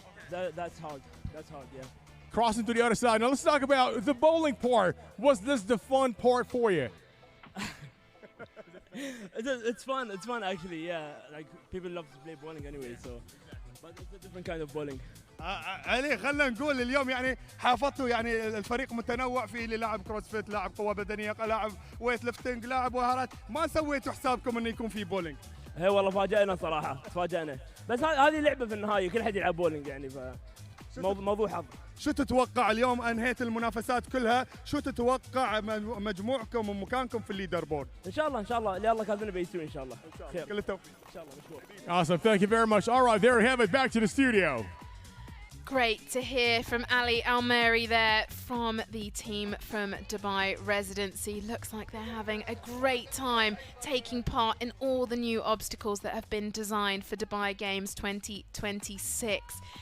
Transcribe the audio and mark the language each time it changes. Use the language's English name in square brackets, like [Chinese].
[English] That's hard. That's hard, yeah. Crossing to the other side. Now let's talk about the bowling part. Was this the fun part for you? It's fun. It's fun, actually, yeah. Like, people love to play bowling anyway, so. But it's a different kind of bowling. [Arabic] علي خلينا نقول اليوم يعني حافظتوا يعني الفريق متنوع، في اللي لاعب كروسفيت، لاعب قوة بدنية، لاعب ويت ليفتنج، لاعب مهارات، ما سويتوا حسابكم انه يكون في بولينج. هي والله فاجأنا صراحة، تفاجأنا. بس هذه لعبة في النهاية، كل حد يلعب بولينج يعني، موضوع حظ. شو تتوقع اليوم انهيت المنافسات كلها، شو تتوقع مجموعكم ومكانكم في الليدر بورد؟ ان شاء الله ان شاء الله اللي الله كاتبنا بيسوي ان شاء الله. خير. كل التوفيق. ان شاء الله مشكور. [English] Awesome. Thank you very much. All right, there we have it. Back to the studio. Great to hear from Ali Al-Mari there from the team from Dubai Residency. Looks like they're having a great time taking part in all the new obstacles that have been designed for Dubai Games 2026.